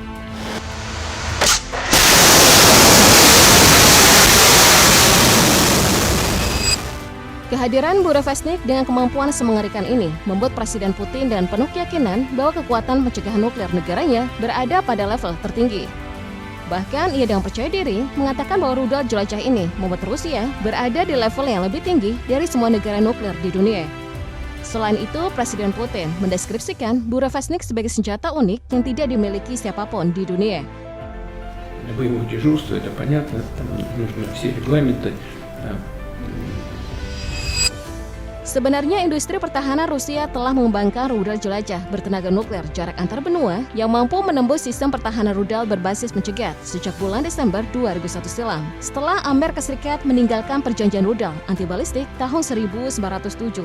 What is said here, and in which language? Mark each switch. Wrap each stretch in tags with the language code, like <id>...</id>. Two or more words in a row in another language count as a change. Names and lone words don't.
<id>Kehadiran Burevestnik dengan kemampuan semengerikan ini membuat Presiden Putin dan penuh keyakinan bahwa kekuatan pencegahan nuklir negaranya berada pada level tertinggi. Bahkan ia dengan percaya diri mengatakan bahwa rudal jelajah ini membuat Rusia berada di level yang lebih tinggi dari semua negara nuklir di dunia. Selain itu, Presiden Putin mendeskripsikan Burevestnik sebagai senjata unik yang tidak dimiliki siapapun di dunia.</id> <ru>Боевое дежурство, это понятно, там нужны все регламенты.</ru> <id>Sebenarnya industri pertahanan Rusia telah mengembangkan rudal jelajah bertenaga nuklir jarak antar benua yang mampu menembus sistem pertahanan rudal berbasis pencegat sejak bulan Desember 2001 silam, setelah Amerika Serikat meninggalkan perjanjian rudal anti balistik tahun 1972.</id>